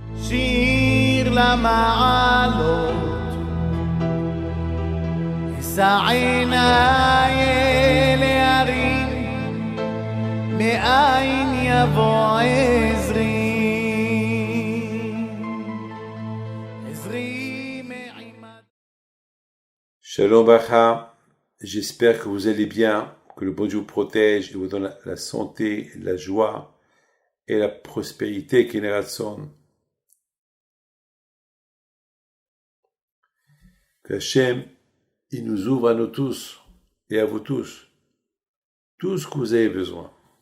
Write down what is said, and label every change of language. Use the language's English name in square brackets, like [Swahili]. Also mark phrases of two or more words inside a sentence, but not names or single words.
[Hebrew] שיר למעלות, אשא עיניי אל ההרים, מאין יבוא עזרי, עזרי מעימד. [French] Shalom Bacha, j'espère que vous allez bien, que le bon Dieu vous protège et vous donne la santé, la joie et la prospérité qui est son. Que Hachem, il nous ouvre à nous tous et à vous tous, tout ce que vous avez besoin.